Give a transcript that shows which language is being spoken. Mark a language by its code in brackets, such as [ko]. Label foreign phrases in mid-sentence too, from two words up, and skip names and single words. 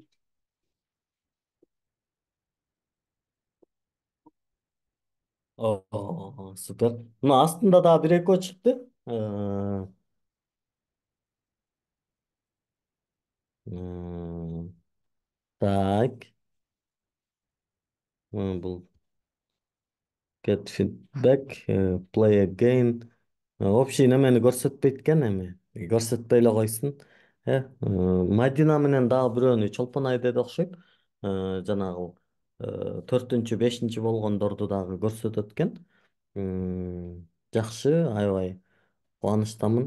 [ky] Супер. Мына астында дагы бир экөө чыкты. Так. [en] Бул get feedback, play again. [ky] Общий немени көрсөтпөйт экен эми. Көрсөтпөй эле койсун. Мадина менен дагы бирөөнү Чолпон ай деди окшойт. Жанагы 4-чү, 5-чи болгондорду дагы көрсөтөт экен. Жакшы, аябай кубанычтамын.